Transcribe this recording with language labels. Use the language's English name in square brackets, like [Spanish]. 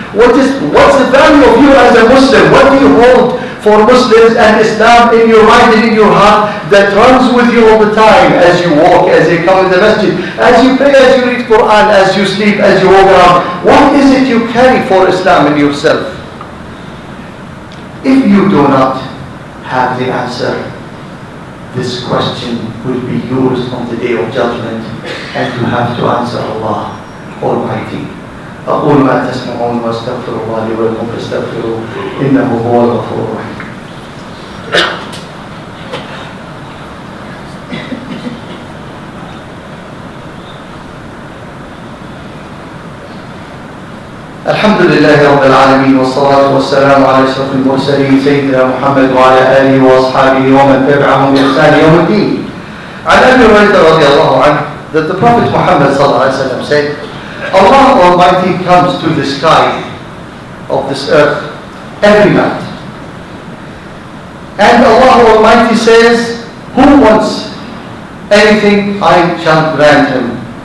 [English] What's the value of you as a Muslim? What do you hold for Muslims and Islam in your mind and in your heart that runs with you all the time, as you walk, as you come in the masjid, as you pray, as you read Quran, as you sleep, as you walk around? What is it you carry for Islam in yourself? If you do not have the answer, this question will be yours on the day of judgment, and you have to answer Allah Almighty. [Arabic] أقول ما تسمعون واستغفر الله لي ولكم فاستغفروه إنه هو الغفور الرحيم. الحمد لله رب العالمين والصلاة والسلام على أشرف المرسلين سيدنا محمد وعلى آله وأصحابه ومن تبعهم بإحسان يوم الدين. عن أبي هريرة رضي الله عنه [English] that the Prophet Muhammad [Arabic] صلى الله عليه وسلم [English] said, Allah Almighty comes to the sky of this earth every night, and Allah Almighty says, who wants anything, I shall grant him.